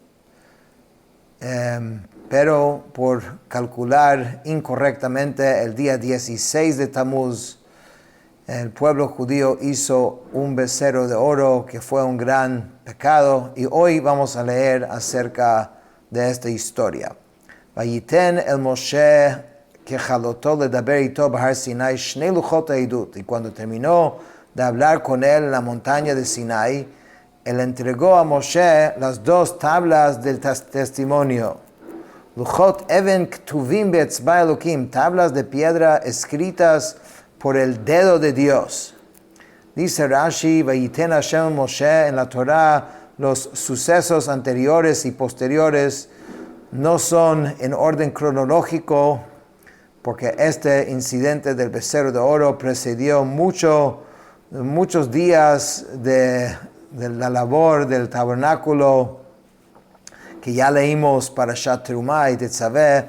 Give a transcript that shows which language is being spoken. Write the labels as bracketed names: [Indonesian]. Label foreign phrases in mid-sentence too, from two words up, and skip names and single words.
[Spanish] Pero por calcular incorrectamente el día 16 de Tamuz, el pueblo judío hizo un becerro de oro que fue un gran pecado, y hoy vamos a leer acerca de esta historia. [Hebrew] ויתן אל משה ככלתו לדבר אתו בהר סיני שני לחת העדת. [Spanish] Y cuando terminó de hablar con él en la montaña de Sinai, él entregó a Moshe las 2 tablas del testimonio. [Hebrew] לחת אבן כתבים באצבע אלהים, [Spanish] tablas de piedra escritas por el dedo de Dios. [Hebrew] Dice Rashi, ויתן השם משה, [Spanish] en la Torah los sucesos anteriores y posteriores no son en orden cronológico, porque este incidente del becerro de oro precedió muchos días de la labor del tabernáculo, que ya leímos para Parashat Terumah y Tetzaveh.